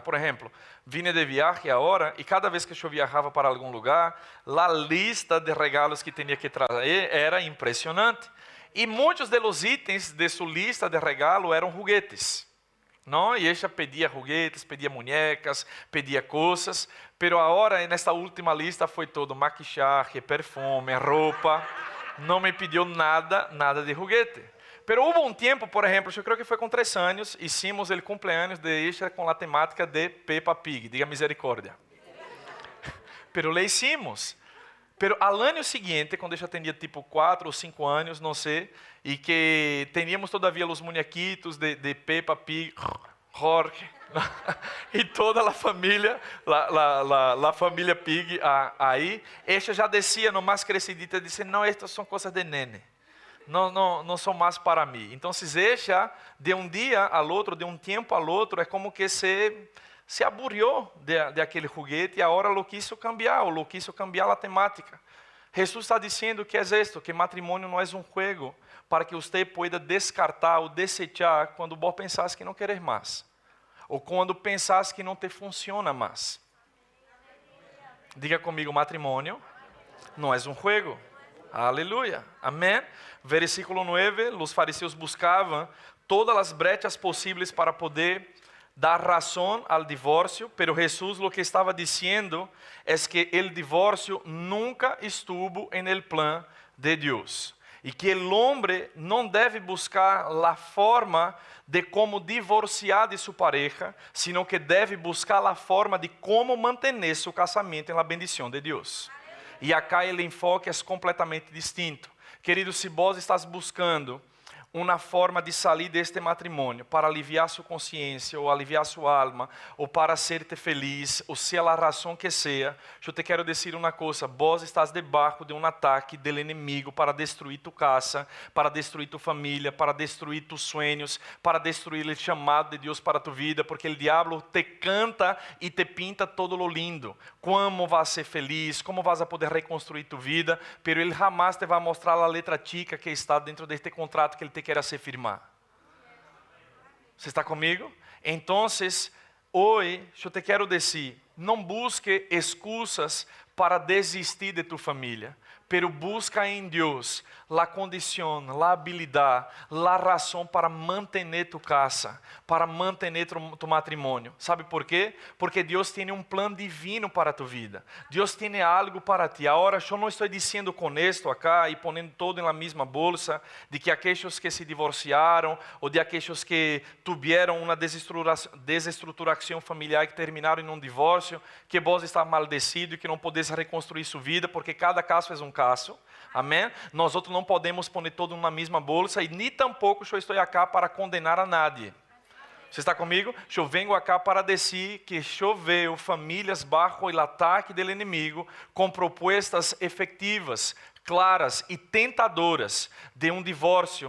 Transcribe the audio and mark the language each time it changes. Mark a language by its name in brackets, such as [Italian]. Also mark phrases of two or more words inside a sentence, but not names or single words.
[Portuguese] Por exemplo, vine de viagem agora, e cada vez que eu viajava para algum lugar, a lista de regalos que tinha que trazer era impressionante. E muitos dos itens de sua lista de regalo eram juguetes. Não? E ela pedia juguetes, pedia muñecas, pedia coisas, pero agora nesta última lista foi todo maquillaje, perfume, roupa, não me pediu nada de juguete. Pero houve um tempo, por exemplo, eu creio que foi com 3 anos, [Spanish] hicimos o cumpleaños de ella com a temática de Peppa Pig, [Portuguese] diga misericórdia. [Spanish] Pero le hicimos. [Portuguese] Pero al ano seguinte, quando eu já tinha tipo 4 ou 5 anos, não sei, e que teníamos todavia os muñequitos de Peppa Pig, Jorge, e toda a família, a família Pig aí, ela já descia no mais crescidita e disse, não, estas são coisas de nene, não são mais para mim. Então, ella, de um dia ao outro, de um tempo ao outro, é como que se aburrió de aquele juguete e agora [Spanish] lo quiso cambiar [Portuguese] a temática. Jesus está dizendo que é isto, que matrimônio não é um jogo para que você pueda descartar ou desechar quando [Spanish] vos pensás [Portuguese] que não queres mais, ou quando pensás que não te funciona mais. Diga comigo, matrimônio não é um jogo. Aleluia, amém. Versículo 9, os fariseus buscavam todas as brechas possíveis para poder dar razão ao divórcio, pero Jesús lo que estava dizendo é que o divórcio [Spanish] nunca estuvo en el plan [Portuguese] de Deus e que o homem não deve buscar a forma de como divorciar de sua pareja, [Spanish] sino que [Portuguese] deve buscar a forma de como manter seu casamento na bendição de Deus. E acá o enfoque é completamente distinto. Querido, se vos estás buscando uma forma de sair deste matrimônio para aliviar sua consciência ou aliviar sua alma ou para ser-te feliz ou seja a razão que seja, eu te quero dizer uma coisa, vos estás debaixo de um ataque do inimigo para destruir tu casa, para destruir tu família, para destruir tus sueños, para destruir o chamado de Deus para tu vida, porque o diabo [Spanish] te canta e te pinta todo lo lindo, como vas a ser feliz, como vas a poder reconstruir tu vida, [Portuguese] pero ele jamais te vai mostrar a [Spanish] letra chica [Portuguese] que está dentro deste contrato que ele te quer se firmar. Você está comigo? Então, hoje, eu te quero dizer, não busque excusas para desistir de tu familia, [Spanish] pero busca en Dios la condición, la habilidad, la razón para mantener tu casa, para mantener tu matrimonio. ¿Sabe por qué? Porque Dios tiene un plan divino para tu vida. Dios tiene algo para ti. Ahora, yo no estoy diciendo con esto acá y poniendo todo en la misma bolsa de que aquellos que se divorciaron o de aquellos que tuvieron una desestruturación familiar que terminaron en un divorcio, que vos está maldecido y que não podés reconstruir su vida, porque cada caso es un caso. [Portuguese] Amém? Nós outros não podemos pôr todo na mesma bolsa e nem tampouco eu estou aqui para condenar a nadie. Você está comigo? Eu venho aqui para dizer que choveu famílias bajo o ataque do inimigo com propostas efetivas, claras e tentadoras de um divórcio.